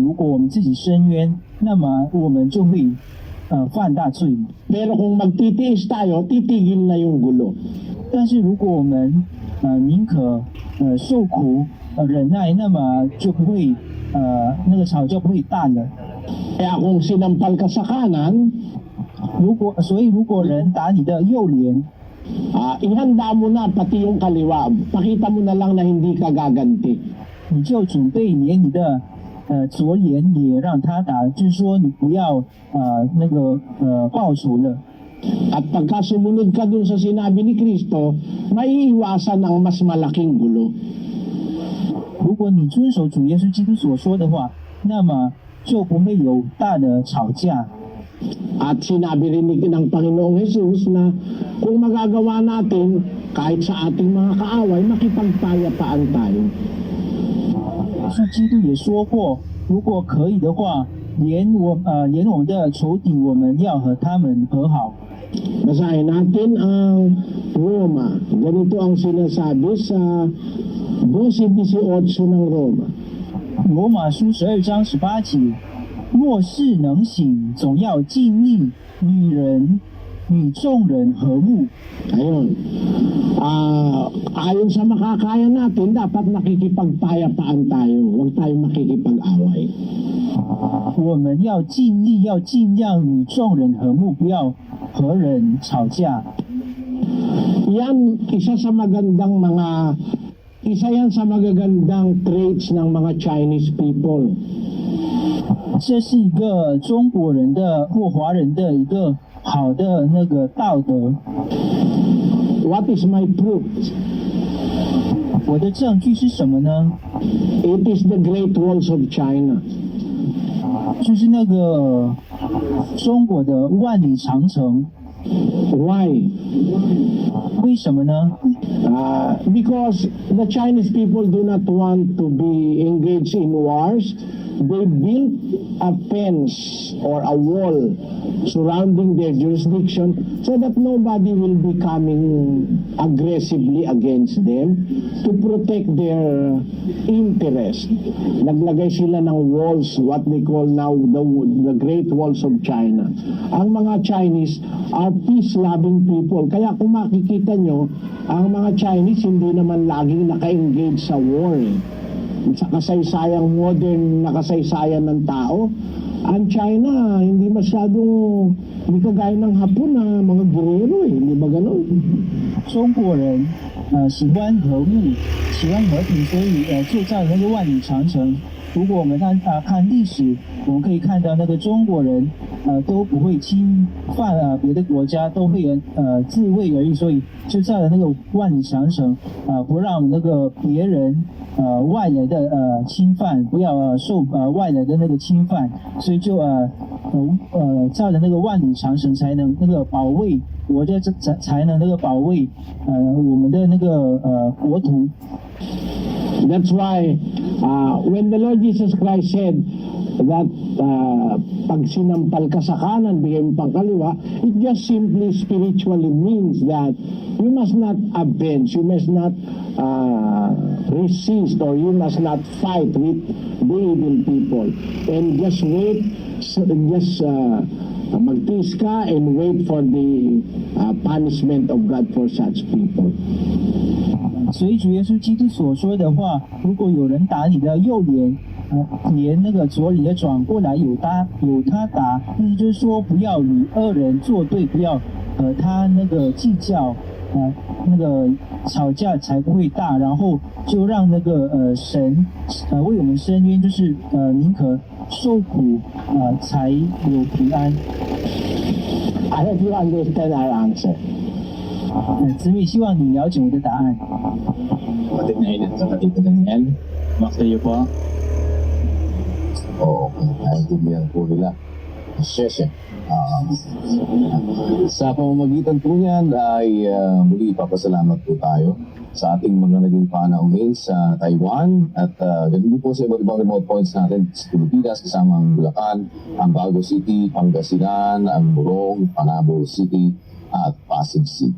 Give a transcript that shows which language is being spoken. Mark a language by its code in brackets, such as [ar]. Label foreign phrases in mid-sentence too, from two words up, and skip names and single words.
[zh] 如果我们自己伸冤，那么我们就会犯大罪。 [tl] Pero kung magtitiis tayo, titigil na yung gulo. [zh] 但是如果我们宁可受苦忍耐，那么就不会那个吵架不会大了。 [tl] Kaya kung sinampal ka sa kanan, [zh] 所以如果人打你的右脸， [tl] ihanda mo na pati yung kaliwa. Pakita mo na lang na hindi ka gaganti. [zh] 你就准备连你的左脸也让他打，就是说你不要报仇了。 [tl] At pagka sumunod ka dun sa sinabi ni Kristo, maiiwasan ang mas malaking gulo. [zh] 如果你遵守主耶稣基督所说的话，那么就不会有大的吵架。 [tl] At sinabi rin ng Panginoong Jesus na kung magagawa natin kahit sa ating mga kaaway, makipagpayapaan tayo. [zh] 是基督也说过，如果可以的话，连我们的仇敌，我们要和他们和好。 [tl] Basahin natin ang Roma. Ganito ang sinasabi sa 12:18 ng Roma. [zh] 罗马书12章18节：若是能行，总要尽力与众人和睦。 [tl] Ayun. Ayon sa makakaya natin, dapat nakikipagpayapaan tayo. Huwag tayo makikipag-away. [zh] 我们要尽力，要尽量与众人和睦，不要和人吵架。 [tl] Isa yan sa magagandang traits ng mga [en] Chinese people. [zh] 这是一个中国人的或华人的一个好的那个道德。 [en] What is my proof? [zh] 我的证据是什么呢？ [en] It is the Great Walls of China. [zh] 就是那个中国的万里长城。 [en] Why? [zh] 为什么呢？ [en] Because the Chinese people do not want to be engaged in wars. They built a fence or a wall surrounding their jurisdiction so that nobody will be coming aggressively against them to protect their interest. [tl] Naglagay sila ng walls, [en] what they call now the Great Walls of China. [tl] Ang mga [en] Chinese are peace-loving people. [tl] Kaya kung makikita nyo, ang mga Chinese hindi naman laging naka-engage sa war. Sa kasaysayang modern na kasaysayan ng tao, ang China hindi masyadong, hindi kagaya ng Hapon na mga guerrero hindi ba ganun? [zh] 中国人喜欢和睦，喜欢和平，所以铸造那个万里长城。如果我们看历史，我们可以看到那个中国人都不会侵犯别的国家，都会自卫而已，所以就造了那个万里长城，不让那个别人外来的侵犯，不要受外来的那个侵犯，所以就造了那个万里长城，才能那个保卫国家，才能那个保卫我们的那个国土。 [en] That's why when the Lord Jesus Christ said that [tl] pag sinampal ka sa kanan, bigay mo pang kaliwa, [en] it just simply spiritually means that you must not avenge, you must not resist, or you must not fight with the evil people. And just wait, [tl] magtiis ka [en] and wait for the punishment of God for such people. [zh] 所以主耶稣基督所说的话，如果有人打你的右脸， 连那个左里的转过来有他答，意思就是说不要与恶人作对，不要他那个计较，那个吵架才不会大，然后就让那个神为我们伸冤，就是宁可受苦才有平安。 [en] I hope you understand our answer. [zh] 子女希望你了解我的答案。 [tl] Kapatid na Eden sa kapatid na Daniel. [en] Back to you po. [tl] Oo, naintindihan po nila. Siyempre. Sa pamamagitan po niyan ay muli papasalamat po tayo sa ating mga naging panauhin sa Taiwan at ganun po sa iba't ibang remote points natin sa Pilipinas kasama ang Bulacan, ang Bago City, Pangasinan, ang Morong, Panabo City at Pasig City.